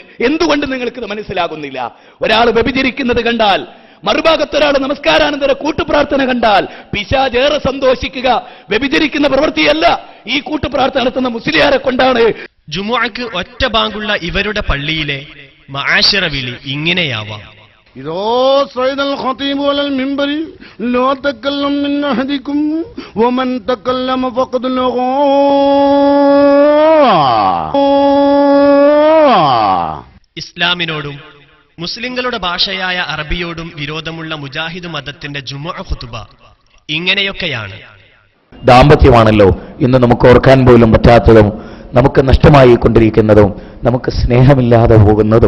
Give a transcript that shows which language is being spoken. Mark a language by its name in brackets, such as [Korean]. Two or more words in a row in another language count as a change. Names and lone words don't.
[Malayalam] എന്തുകൊണ്ട് നിങ്ങൾക്ക് ഇത് മനസ്സിലാകുന്നില്ല? ഒരാൾ വ്യഭിചരിക്കുന്നത് കണ്ടാൽ, മറുഭാഗത്തൊരാൾ നമസ്കാരാനന്തര കൂട്ടുപ്രാർത്ഥന കണ്ടാൽ പിശാച് ഏറെ സന്തോഷിക്കുക വ്യഭിചരിക്കുന്ന പ്രവൃത്തിയല്ല, ഈ കൂട്ടുപ്രാർത്ഥന നടത്തുന്ന മുസ്ലിയാരെ കൊണ്ടാണ്. ജുമുഅക്ക് ഒറ്റ ബാങ്കുള്ള ഇവരുടെ പള്ളിയിലെ മആശിറ വിളി ഇങ്ങനെയാവാം. [Arabic] إذا صعد الخطيب على المنبر لا تكلم من أحدكم ومن تكلم فقد لغى. [Malayalam] ഇസ്ലാമിനോടും മുസ്ലിങ്ങളുടെ ഭാഷയായ അറബിയോടും വിരോധമുള്ള മുജാഹിദ് മതത്തിന്റെ ജുമുഅ ഖുതുബ ഇങ്ങനെയൊക്കെയാണ്. ദാമ്പത്യമാണല്ലോ ഇന്ന് നമുക്ക് ഓർക്കാൻ പോലും പറ്റാത്തതും, നമുക്ക് നഷ്ടമായി കൊണ്ടിരിക്കുന്നതും, നമുക്ക് സ്നേഹമില്ലാതെ പോകുന്നതും.